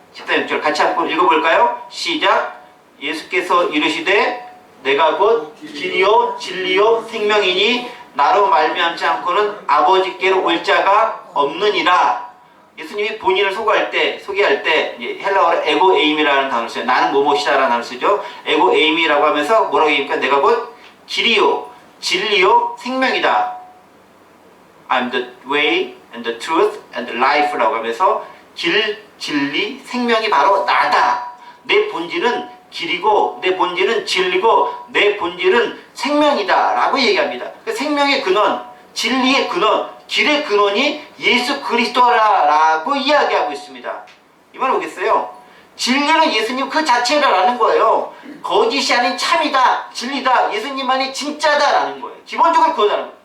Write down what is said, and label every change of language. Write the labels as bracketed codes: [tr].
[ko] 14장 6절 같이 한번 읽어볼까요? 시작. 예수께서 이르시되 내가 곧 길이요 진리요 생명이니 나로 말미암지 않고는 아버지께로 올 자가 없느니라. 예수님이 본인을 소개할 때 헬라어로 에고 에임이라는 단어를 써요. 나는 뭐뭐시다라는 단어를 쓰죠. 에고 에임이라고 하면서 뭐라고 얘기합니까? 내가 곧 길이요 진리요 생명이다. [en] I'm the way and the truth and the life [ko] 라고 하면서 길, 진리, 생명이 바로 나다. 내 본질은 길이고 내 본질은 진리고 내 본질은 생명이다 라고 얘기합니다. 그 생명의 근원, 진리의 근원, 길의 근원이 예수 그리스도라고 이야기하고 있습니다. 이 말 오겠어요? 진리는 예수님 그 자체라는 거예요. 거짓이 아닌 참이다, 진리다, 예수님만이 진짜다라는 거예요. 기본적으로 그거다는 거예요.